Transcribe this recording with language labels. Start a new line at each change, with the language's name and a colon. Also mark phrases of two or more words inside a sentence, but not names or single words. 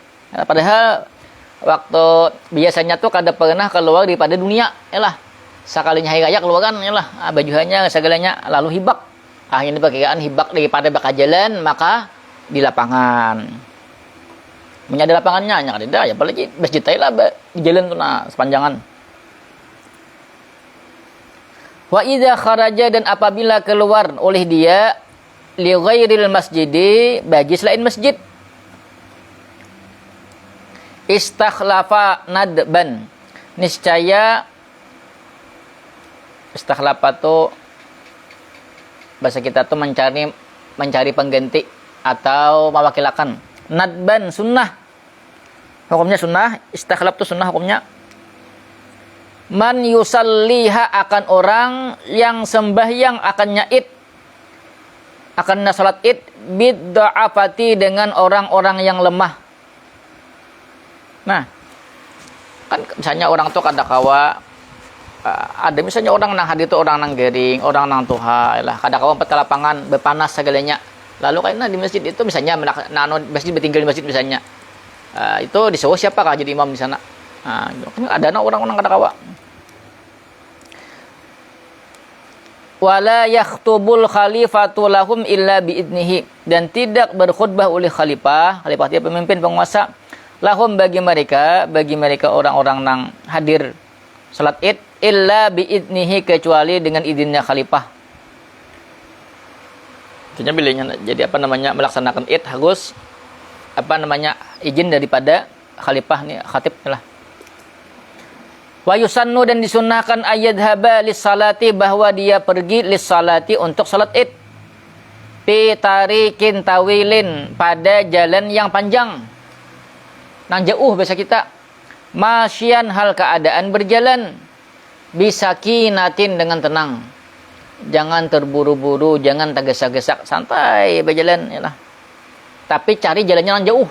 Banjar: Ya, padahal waktu biasanya tuh kada pernah keluar daripada dunia ya lah. Sekalinya hari raya keluaran ya lah baju hanya segalanya lalu hibak. Ini perkiraan hibak daripada bakal jalan maka di lapangan. Menyada lapangannya hanya ada ya apalagi masjid lah di jalan tuh nah sepanjangan.
Arabic: Wa idza kharaja
Banjar: dan apabila keluar oleh dia
Arabic: li ghairil masjidi
Banjar: bagi selain masjid
Arabic: istakhlafa nadban.
Banjar: Niscaya istakhlafa tu bahasa kita tuh mencari pengganti atau mewakilakan. Nadban sunnah. Hukumnya sunnah, istakhlaf itu sunnah hukumnya.
Arabic: Man yusalliha
Banjar: akan orang yang sembahyang akannya id. Akannya salat id bid-dha'afati dengan orang-orang yang lemah. Nah, kan misalnya orang tuh kada kawa ada misalnya orang nang hadir tuh orang nang gering, orang nang tuha lah kada kawa peta lapangan berpanas segalanya. Lalu karena di masjid itu misalnya masjid bertinggal di masjid misalnya. Itu disuruh siapa kah jadi imam di sana? Ada orang-orang kada kawa.
Arabic: Wala yakhtubul khalifatu lahum illa biidnihi,
Banjar: dan tidak berkhutbah oleh khalifah dia pemimpin penguasa, lahum bagi mereka orang-orang nang hadir salat id
Arabic: illa biidnihi,
Banjar: kecuali dengan izinnya khalifah. Artinya bilanya jadi melaksanakan id harus izin daripada khalifah nih, khatib lah.
Arabic: Wa yusannu,
Banjar: dan disunnahkan
Arabic: ayyadhaba lis-salati,
Banjar: bahwa dia pergi lis-salati untuk salat id.
Arabic: Fi tariqin tawilin,
Banjar: pada jalan yang panjang. Nang jauh bahasa kita. Masyian, hal keadaan berjalan. Bisakinatin, dengan tenang. Jangan terburu-buru, jangan tergesa-gesa, santai berjalan yalah. Tapi cari jalannya nang jauh.